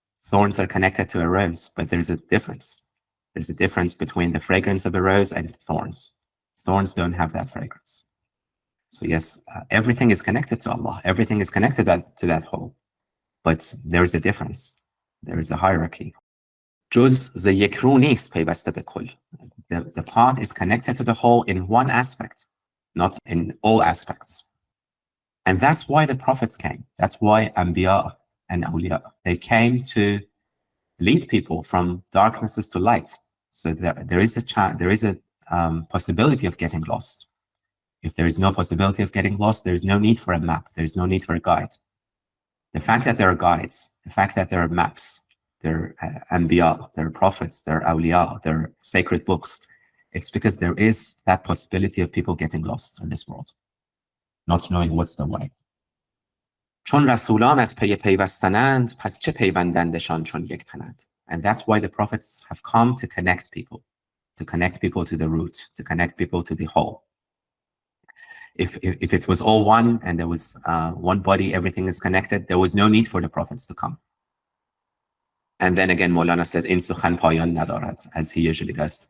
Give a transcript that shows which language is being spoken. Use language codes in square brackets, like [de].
[en] Thorns are connected to a rose, but there's a difference. There's a difference between the fragrance of a rose and thorns. Thorns don't have that fragrance. So yes, everything is connected to Allah. Everything is connected to that whole. But there is a difference. There is a hierarchy. [fa] جز ز یک رو نیست پیوسته به کل. [en] The part is connected to the whole in one aspect, not in all aspects. And that's why the prophets came. That's why Anbiya and Awliya, they came to lead people from darknesses to light. So there is a possibility of getting lost. If there is no possibility of getting lost, there is no need for a map. There is no need for a guide. The fact that there are guides, the fact that there are maps, there are Anbiya, there are prophets, there are Awliya, there are sacred books, it's because there is that possibility of people getting lost in this world, not knowing what's the way. [fa] چون رسولان از پی پیوستنند پس چه پیوندندشان چون یک تنند. [en] And that's why the prophets have come to connect people to the root, to connect people to the whole. If it was all one and there was one body, everything is connected, there was no need for the prophets to come. And then again, Mawlana says, [fa] in sukhan payan nadarad, [en] as he usually does.